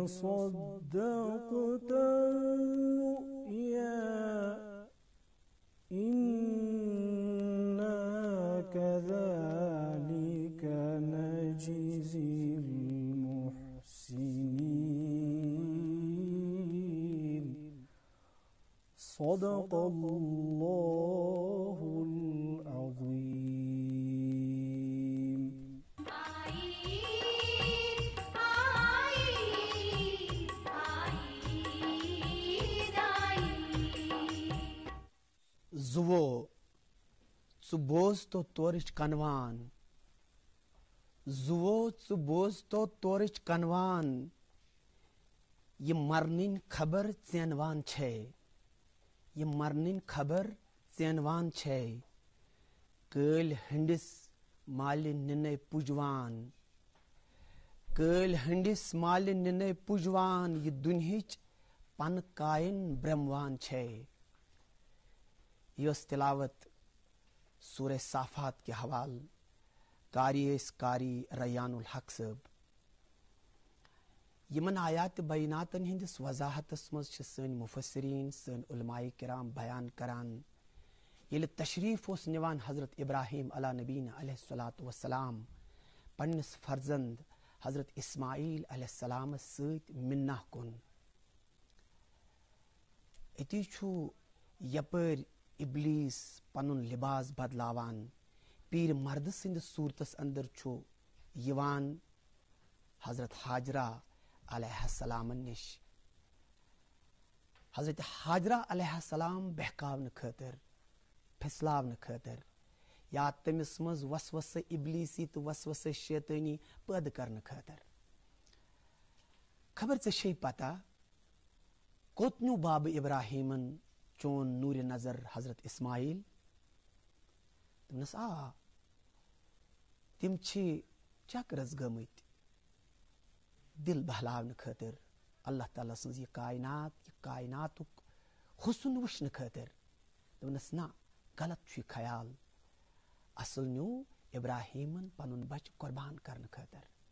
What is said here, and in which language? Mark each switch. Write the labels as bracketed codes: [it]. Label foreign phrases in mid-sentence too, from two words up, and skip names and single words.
[ar] صدقت الرؤيا إنا كذلك نجزي المحسنين صدق الله العظيم. [ks] زُوو ژٕ بوز تو تورٕچ کنوان زُوو ژٕ بوز تو تورٕچ کنوان یہ مرنٕنۍ خبر ژینوان چھے یہ مرنٕنۍ خبر ژینوان چھے کٲلۍ ہٕنٛدِس مالہِ نِنَے پُجوان کٲلۍ ہٕنٛدِس مالہِ نِنَے پُجوان یہ دُنہِچ پنہٕ کایَن برٛموان چھے. یہ ٲس تلاوت سورہ صافات کے حوالہ قاری قاری ریان الحق صٲب. یمن آیات بیناتن ہندس وضاحتس مز سن مفسرین سن علماء کرام بیان کران یل تشریف اوس نوان حضرت ابراہیم [ar] علیہ نبینا علیہ الصلوۃ والسلام [ks] پنس فرزند حضرت اسماعیل [ar] علیہ السلام [ks] ست منہ کن. اتی چھو یپر ابلیس پنن لباس بدلاوان پیر مرد سند صورتس اندر چھو یوان حضرت حاجرہ [ar] علیہ السلام [ks] نش. حضرت حاجرہ [ar] علیہ السلام [ks] بہکاون خاطر پھسلاون خاطر یا تمس مز وسوسہ ابلیسی تو وسوسہ شیطانی پید کرنے خاطر. خبر ژے پتہ کوتنیو باب ابراہیمن چون نور نظر حضرت اسماعیل دس تم چکرس گمت دل بہلاون خاطر اللہ تعالیٰ سن یہ کائنات حسن وچھن خاطر دس نا غلط خیال اصل نیو ابراہیمن پن بچہ قربان کرنے خاطر.